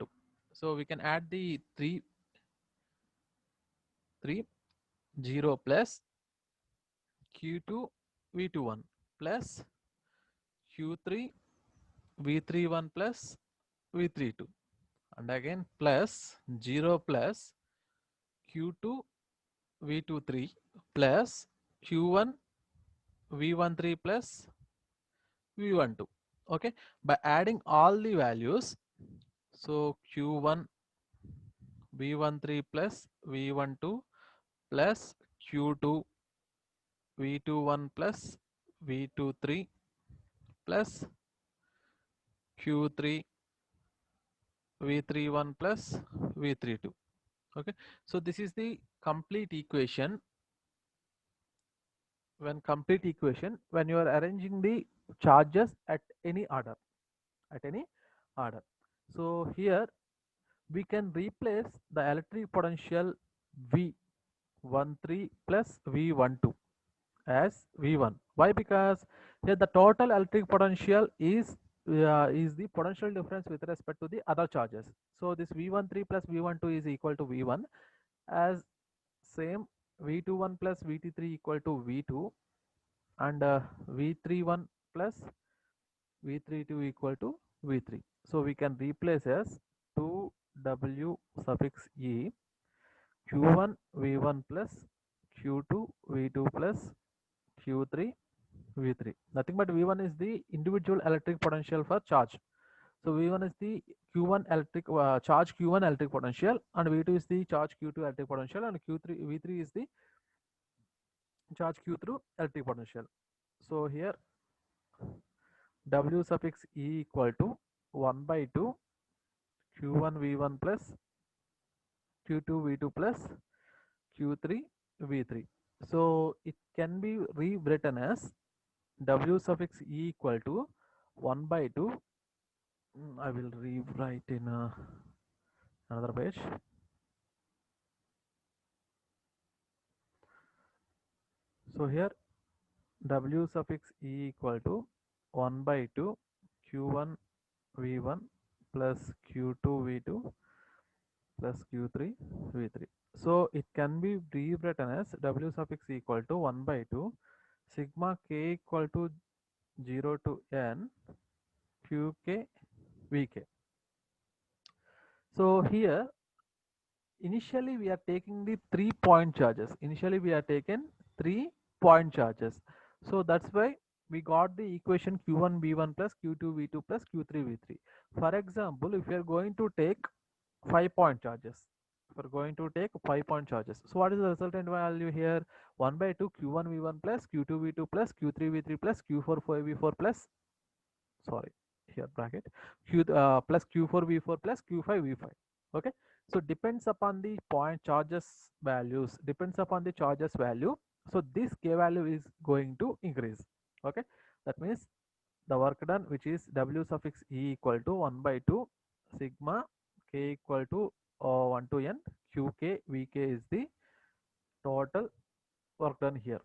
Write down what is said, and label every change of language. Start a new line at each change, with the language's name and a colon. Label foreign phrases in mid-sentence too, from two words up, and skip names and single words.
English: So we can add the 3 0 plus Q2 V21 plus Q3 V31 plus V32. and again plus 0 plus q2 v23 plus q1 v13 plus v12. Okay, by adding all the values, so q1 v13 plus v12 plus q2 v21 plus v23 plus q3 v31 plus v32. Okay, so this is the complete equation. When you are arranging the charges at any order, so here we can replace the electric potential v13 plus v12 as v1. Why? Because here the total electric potential is the potential difference with respect to the other charges. So this v13 plus v12 is equal to v1, as same v21 plus vt3 equal to v2, and v31 plus v32 equal to v3. So we can replace as 2w suffix e q1 v1 plus q2 v2 plus q3 v3. Nothing but v1 is the individual electric potential for charge. So v1 is the q1 electric charge q1 electric potential, and v2 is the charge q2 electric potential, and q3 v3 is the charge q3 electric potential. So here w suffix e equal to 1 by 2 q1 v1 plus q2 v2 plus q3 v3. So it can be rewritten as w suffix e equal to 1 by 2. I will rewrite in another page. So here w suffix e equal to 1 by 2 q1 v1 plus q2 v2 plus q3 v3. So it can be rewritten as w suffix equal to 1 by 2 sigma k equal to 0 to n qk vk. So here initially we are taking the 3-point charges. So that's why we got the equation q1 v1 plus q2 v2 plus q3 v3. For example, if we are going to take 5-point charges, so what is the resultant value here? 1 by 2 q1 v1 plus q2 v2 plus q3 v3 plus q4 v4 plus, sorry, here bracket q plus q4 v4 plus q5 v5. Okay, so depends upon the point charges values, so this k value is going to increase. Okay, that means the work done, which is w suffix e equal to 1 by 2 sigma k equal to 1 to n qk vk is the total work done here.